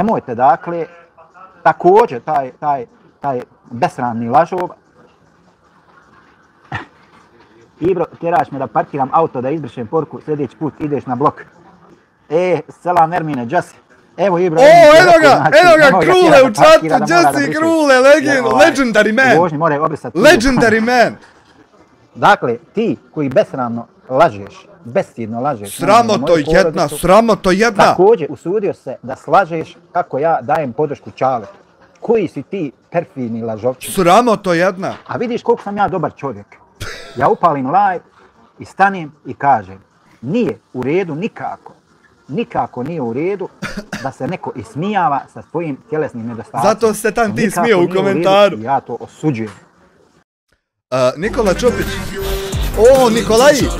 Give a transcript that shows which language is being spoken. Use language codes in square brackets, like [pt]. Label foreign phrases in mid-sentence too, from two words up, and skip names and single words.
[bs] Nemojte, dakle, također taj besramni lažov. Ibro, tjeraš me da parkiram auto, da izbrišem poruku, sljedeći put ideš na blok. Selam Ermine, Džasi. Evo Ibro. Evo ga, Krule u čatu, Džasi Krule, [en] legendary man. Legendary man. [bs] Dakle, ti koji besramno lažeš, bestidno lažeš. Sramoto jedna. Također usudio se da slažeš kako ja dajem podršku Čaletu. Koji si ti perfidni lažovčin. Sramoto jedna. A vidiš koliko sam ja dobar čovjek. Ja upalim live i stanem i kažem, nije u redu nikako nije u redu da se neko ismijava sa svojim tjelesnim nedostacima. Zato se tam ti smio u komentaru. Ja to osuđujem. Nikola Čopić. O, Nikolaji!